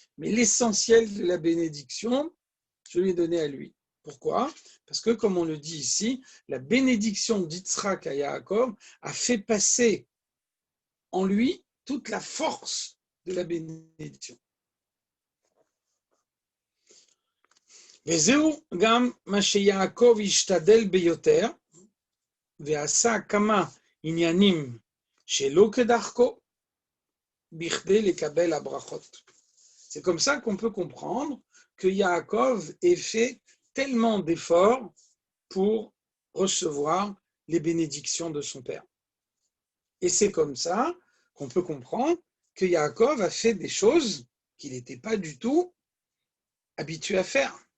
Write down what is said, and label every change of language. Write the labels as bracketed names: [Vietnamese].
[French] Mais l'essentiel de la bénédiction, je lui ai donné à lui. Pourquoi? Parce que, comme on le dit ici, la bénédiction d'Yitzhak à Yaakov a fait passer en lui toute la force de la bénédiction. [Hebrew] וזהו גם מה שיעקב השתדל ביותר, ועשה כמה עניינים שלא כדרכו, בכדי לקבל הברכות. [French] C'est comme ça qu'on peut comprendre que Yaakov ait fait tellement d'efforts pour recevoir les bénédictions de son père. Et c'est comme ça qu'on peut comprendre que Yaakov a fait des choses qu'il n'était pas du tout habitué à faire.